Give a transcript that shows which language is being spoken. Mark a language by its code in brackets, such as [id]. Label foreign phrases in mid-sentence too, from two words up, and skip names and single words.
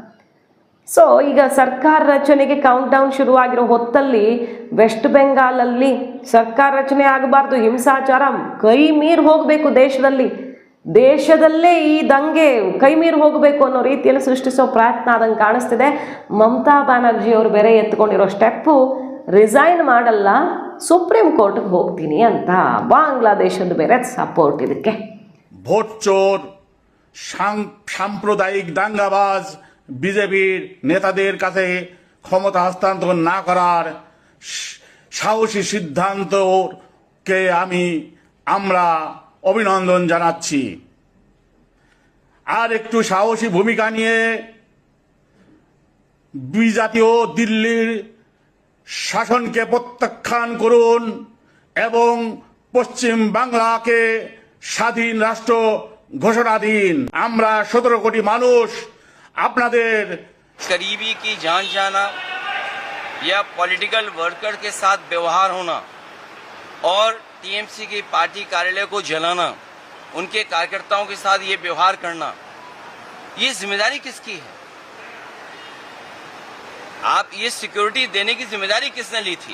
[kn] ಸೊ ಈಗ ಸರ್ಕಾರ ರಚನೆಗೆ [en] count down [kn] ಶುರುವಾಗಿರೋ ಹೊತ್ತಲ್ಲಿ ವೆಸ್ಟ್ ಬೆಂಗಾಲಲ್ಲಿ ಸರ್ಕಾರ ರಚನೆ ಆಗಬಾರ್ದು, ಹಿಂಸಾಚಾರ ಕೈ ಮೀರಿ ಹೋಗಬೇಕು, ದೇಶದಲ್ಲೇ ಈ ದಂಗೆ ಕೈ ಮೀರಿ ಹೋಗಬೇಕು ಅನ್ನೋ ರೀತಿಯಲ್ಲಿ ಸೃಷ್ಟಿಸೋ ಪ್ರಯತ್ನ ಆದಂಗೆ ಕಾಣಿಸ್ತಿದೆ. ಮಮತಾ ಬ್ಯಾನರ್ಜಿ ಅವರು ಬೇರೆ ಎತ್ಕೊಂಡಿರೋ ಸ್ಟೆಪ್ಪು ರಿಸೈನ್ ಮಾಡಲ್ಲ, ಸುಪ್ರೀಂ ಕೋರ್ಟ್ಗೆ ಹೋಗ್ತೀನಿ ಅಂತ. ಬಾಂಗ್ಲಾದೇಶದ ಬೇರೆ ಸಪೋರ್ಟ್ ಇದಕ್ಕೆ. [bn] ভোট চোর, সাম্প্রদায়িক দাঙ্গাবাজ বিজেপির নেতাদের কাছে ক্ষমতা হস্তান্তর না করার সাহসী সিদ্ধান্তকে আমরা অভিনন্দন জানাচ্ছি। আর একটু সাহসী ভূমিকা নিয়ে বিজাতীয় দিল্লির শাসনকে প্রত্যাখ্যান করুন, এবং পশ্চিম বাংলাকে স্বাধীন রাষ্ট্র ঘোষণাধীন। আমরা 17 কোটি মানুষ আপনাদের [hi] करीबी की जान जाना या [en] political worker [hi] के साथ व्यवहार होना और टीएमसी की पार्टी कार्यालय को जलाना, उनके कार्यकर्ताओं के साथ ये व्यवहार करना, ये जिम्मेदारी किसकी है? आप ये सिक्योरिटी देने की जिम्मेदारी किसने ली थी?